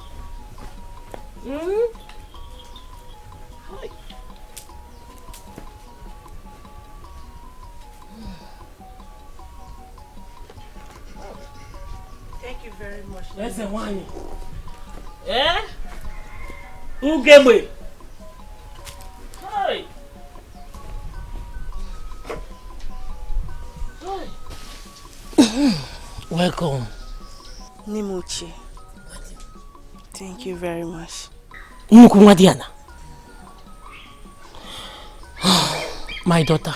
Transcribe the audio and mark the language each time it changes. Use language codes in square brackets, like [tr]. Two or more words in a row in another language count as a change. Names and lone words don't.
[en] Oi. Thank you very much. [ig] Eze nwanyị. Ugegbe. [en] Oi. Welcome. Nimuchi. Thank you very much. Wadiana. My daughter.